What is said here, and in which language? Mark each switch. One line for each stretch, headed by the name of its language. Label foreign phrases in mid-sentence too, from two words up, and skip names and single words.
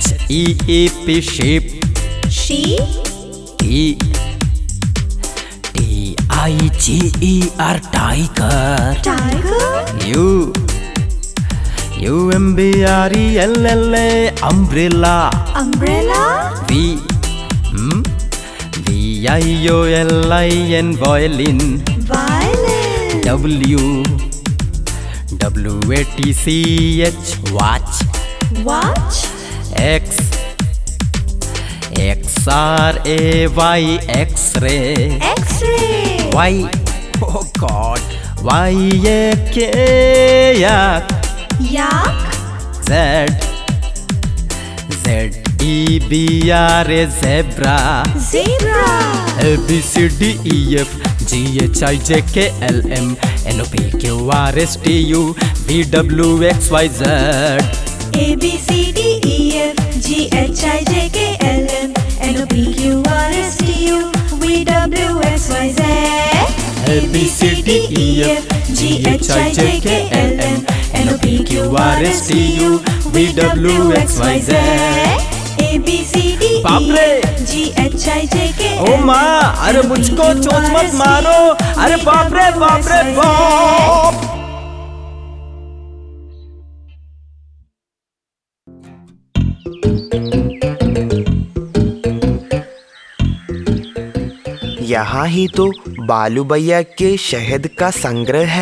English: S-H-E-E-P sheep. T TIGER टाइगर, UMBRELLA अम्ब्रेला, VIOLIN violin, WATCH watch, XRAY X-ray, Y, oh God, YAK yak, ZEBRA zebra, ABCDEF GHIJK LM NOPQRSTU VWXYZ, ABCDEF GHIJK LM NOPQRSTU VWXYZ, ABCDEF GHIJK LM NOPQRSTU VWXYZ,
Hindi: बाप रे!
English: GHIJK
Hindi: ओ माँ, अरे मुझको चोट मत मारो, अरे बाप रे बाप रे बाप! यहाँ ही तो बालू भैया के शहद का संग्रह है।